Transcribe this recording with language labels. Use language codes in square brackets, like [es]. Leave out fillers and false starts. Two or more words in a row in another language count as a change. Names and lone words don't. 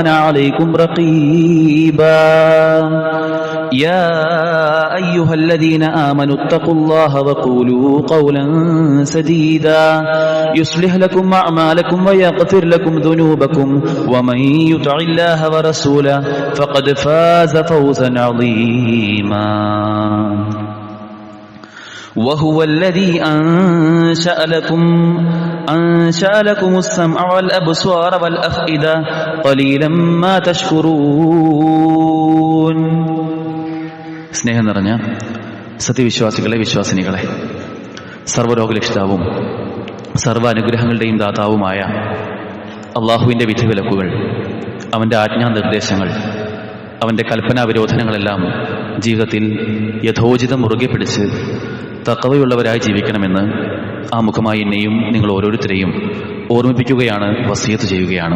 [ar] عليكم رقيبا يا أيها الذين آمنوا اتقوا الله وقولوا قولا سديدا يصلح لكم أعمالكم ويغفر لكم ذنوبكم ومن يطع الله ورسوله فقد فاز فوزا عظيما وهو الذي أنشأ لكم السمع والأبصار والأفئدة قليلا ما تشكرون. [ml] സ്നേഹം നിറഞ്ഞ സത്യവിശ്വാസികളെ, വിശ്വാസിനികളെ, സർവ്വലോകരക്ഷിതാവും സർവ്വ അനുഗ്രഹങ്ങളുടെയും ദാതാവുമായ അള്ളാഹുവിൻ്റെ വിധിവിലക്കുകൾ, അവൻ്റെ ആജ്ഞാനിർദ്ദേശങ്ങൾ, അവൻ്റെ കൽപ്പനാവിരോധനങ്ങളെല്ലാം ജീവിതത്തിൽ യഥോചിതം മുറുകെ പിടിച്ച് തഖ്വയുള്ളവരായി ജീവിക്കണമെന്ന് ആമുഖമായി എന്നെയും നിങ്ങൾ ഓരോരുത്തരെയും ഓർമ്മിപ്പിക്കുകയാണ്, വസിയത്ത് ചെയ്യുകയാണ്.